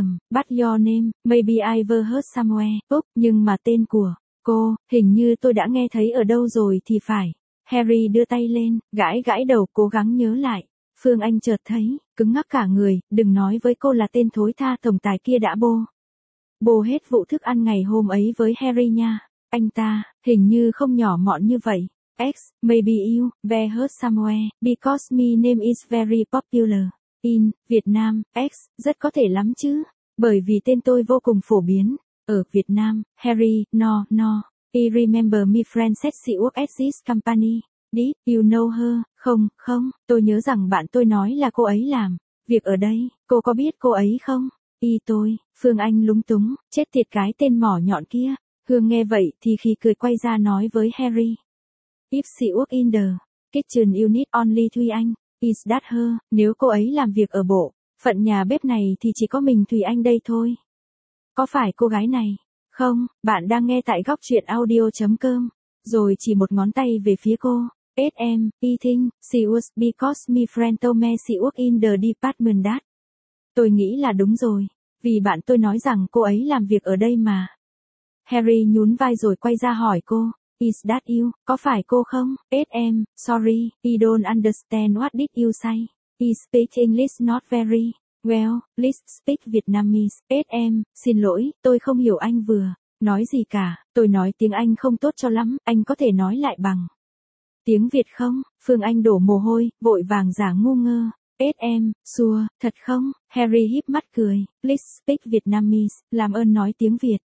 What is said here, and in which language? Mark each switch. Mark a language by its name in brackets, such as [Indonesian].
[English] But your name, maybe I've heard somewhere, [Vietnamese] nhưng mà tên của cô, hình như tôi đã nghe thấy ở đâu rồi thì phải. Harry đưa tay lên, gãi gãi đầu cố gắng nhớ lại. Phương Anh chợt thấy, cứng ngắc cả người, đừng nói với cô là tên thối tha tổng tài kia đã bô hết vụ thức ăn ngày hôm ấy với Harry nha. Anh ta, hình như không nhỏ mọn như vậy. [English] Maybe you've heard somewhere, because my name is very popular. [Vietnamese] In Việt Nam, rất có thể lắm chứ, bởi vì tên tôi vô cùng phổ biến. [English] Ở Việt Nam, Harry, I remember my friend said she worked at this company. Did you know her? [Vietnamese] Không, tôi nhớ rằng bạn tôi nói là cô ấy làm việc ở đây, cô có biết cô ấy không? Phương Anh lúng túng, chết tiệt cái tên mỏ nhọn kia. Hương nghe vậy thì khi cười quay ra nói với Harry. [English] If she worked in the kitchen unit only Thùy Anh. Is that her? [Vietnamese] Nếu cô ấy làm việc ở bộ phận nhà bếp này thì chỉ có mình Thùy Anh đây thôi. Có phải cô gái này? Không, bạn đang nghe tại góc truyện audio.com. Rồi chỉ một ngón tay về phía cô. [English] I think she was because my friend told me she worked in the department that. [Vietnamese] Tôi nghĩ là đúng rồi. Vì bạn tôi nói rằng cô ấy làm việc ở đây mà. Harry nhún vai rồi quay ra hỏi cô. [English] Is that you? [Vietnamese] Có phải cô không? [English] Sorry, I don't understand what did you say. He speak English not very well, please speak Vietnamese. [Vietnamese] Xin lỗi, tôi không hiểu anh vừa nói gì cả, tôi nói tiếng Anh không tốt cho lắm, anh có thể nói lại bằng tiếng Việt không? Phương Anh đổ mồ hôi, vội vàng giả ngu ngơ. Sure, thật không? Harry híp mắt cười, [English] please speak Vietnamese, [Vietnamese] làm ơn nói tiếng Việt.